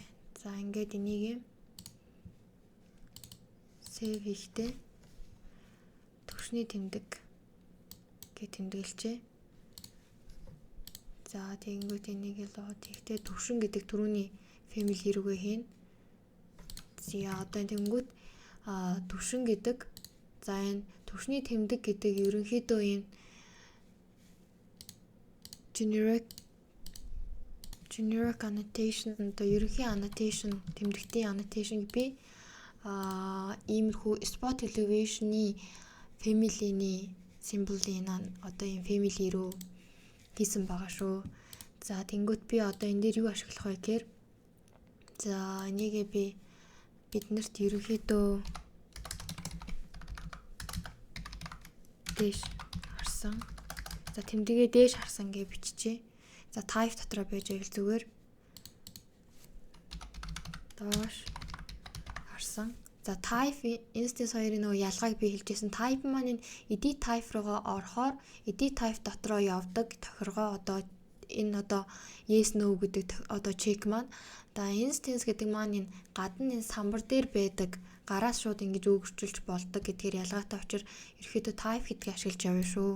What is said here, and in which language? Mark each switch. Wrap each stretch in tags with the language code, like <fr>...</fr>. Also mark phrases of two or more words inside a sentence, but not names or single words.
<mn>За ингээд энийг save хийхдээ төвшний тэмдэг гэж тэмдэглэжээ. За тэгэнгүүт энийг лоод хийхдээ төвшин гэдэг түрүүний family рүүгээ хийн. За одоо тэгэнгүүт төвшин гэдэг за энэ төвшний тэмдэг гэдэг ерөнхийдөө энэ</mn> <en>generic annotation</en> <mn>одоо ерөнхий annotation тэмдэгтийн annotation би иймэрхүү</mn> <en>spot elevation-</en> <mn>ы family-ний символын одоо энэ family рүү хийсэн байгаа шүү. За тэнгүүт би одоо энэ дээр юу ашиглах вэ гэхээр за энийгээ би биднэрт ерөнхийдөө дээш харсан. За тэмдэгээ дээш харсан гэж биччихье. За type дотроо байж байвал зүгээр доош харсан. За</mn> <en>type instance</en> <mn>2-ын нөгөө ялгааг би хэлжсэн. Type маань энэ</mn> <en>edit type</en> <mn>руугаа орохоор</mn> <en>edit type</en> <mn>дотроо явдаг тохиргоо одоо энэ одоо</mn> <en>yes no</en> <mn>гэдэг одоо check маань да instance гэдэг маань энэ гадна энэ самбар дээр байдаг гараас шууд ингэж өөрчилж болдог гэдгээр ялгаатай учраас ерөөхдөө type гэдгийг ашиглаж явна шүү.</mn>